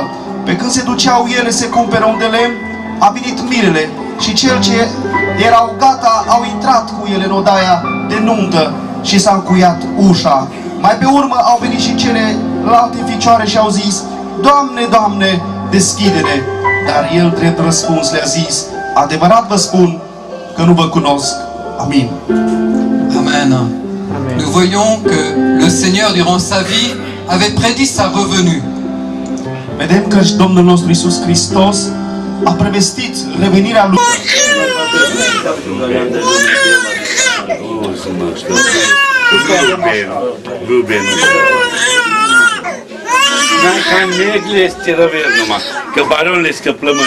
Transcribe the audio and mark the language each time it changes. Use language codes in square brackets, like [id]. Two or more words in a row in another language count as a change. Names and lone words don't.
[ro] Pe când se duceau ele să cumpere un de lemn, a venit mirele și cel ce erau gata au intrat cu ele în odaia de nuntă și s-a încuiat ușa. Mai pe urmă au venit și celelalte ficioare și au zis: Doamne, Doamne, deschide-ne! Dar el, drept răspuns, le-a zis: adevărat vă spun că nu vă cunosc. Amin. [fr] Amen. Nous voyons que le Seigneur, durant sa vie, avait prédit sa revenue. [ro] Vedem că și Domnul nostru Iisus Hristos a prevestit revenirea lui. Ca negle este răvel numai, că baronul este plământ.